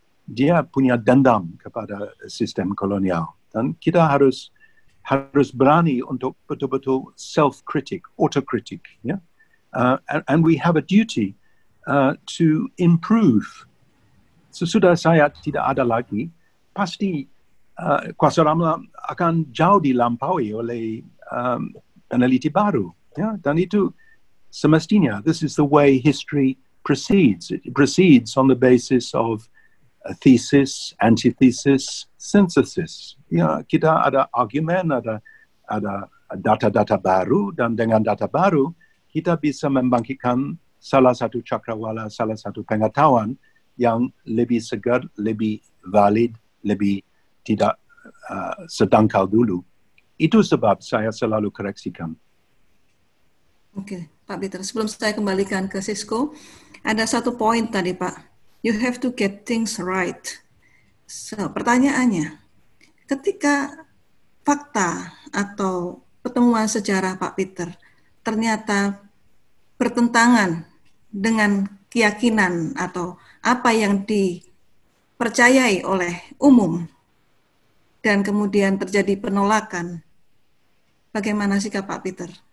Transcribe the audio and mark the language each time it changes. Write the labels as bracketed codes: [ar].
[id] dia punya dendam kepada sistem kolonial, dan kita harus berani untuk betul-betul [en] self-critic, autocritic, and we have a duty to improve. [id] Sesudah saya tidak ada lagi, pasti Kuasa Ramlan akan jauh dilampaui oleh peneliti baru, dan itu semestinya. [en] This is the way history proceeds. It proceeds on the basis of a thesis, antithesis, synthesis. [id] Kita ada argumen, ada data-data baru, dan dengan data baru kita bisa membangkitkan salah satu cakrawala, salah satu pengetahuan yang lebih segar, lebih valid, lebih tidak sedangkal dulu. Itu sebab saya selalu koreksikan. Oke, Pak Peter, sebelum saya kembalikan ke Sisko, ada satu poin tadi, Pak. [en] You have to get things right. [id] So, pertanyaannya, ketika fakta atau pertemuan sejarah Pak Peter ternyata bertentangan dengan keyakinan atau apa yang dipercayai oleh umum, dan kemudian terjadi penolakan, bagaimana sikap Pak Peter?